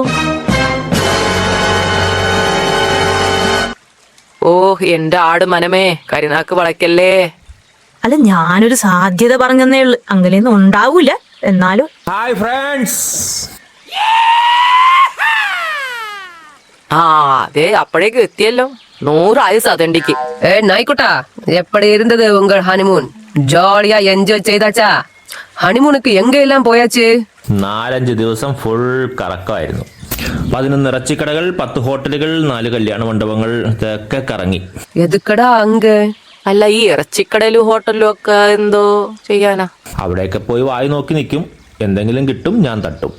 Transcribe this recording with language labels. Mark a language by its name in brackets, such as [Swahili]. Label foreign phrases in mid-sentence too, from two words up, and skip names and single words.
[Malayalam] ഓ എന്റെ ആട് മനമേ, കരിനാക്ക് വളയ്ക്കല്ലേ. അല്ല ഞാനൊരു സാധ്യത പറഞ്ഞതേ ഉള്ളു, അങ്ങനെയൊന്നും ഉണ്ടാവൂല. എന്നാലും ഹായ് ഫ്രണ്ട്സ്. ആ അതെ അപ്പോഴേക്ക് എത്തിയല്ലോ. 100 ആയുസ് അതണ്ടിക്ക്. [Tamil] நாய்க்குட்டா எப்படி இருந்தது உங்கள் ஹனிமூன்? ஜாலியா என்ஜாய் செய்தாச்சா? ஹனிமூனக்கு எங்கெல்லாம் போயாச்சு? [Malayalam] 4-5 ദിവസം ഫുൾ കറക്കമായിരുന്നു. 11 ഇറച്ചിക്കടകൾ, 10 ഹോട്ടലുകൾ, 4 കല്യാണ മണ്ഡപങ്ങൾ, ഇതൊക്കെ കറങ്ങി. എതുക്കടാ അങ്ങ്? അല്ല ഈ ഇറച്ചിക്കടയിലും ഹോട്ടലിലും ഒക്കെ എന്തോ ചെയ്യാനാ? അവിടെയൊക്കെ പോയി വായി നോക്കി നിൽക്കും. എന്തെങ്കിലും കിട്ടും, ഞാൻ തട്ടും.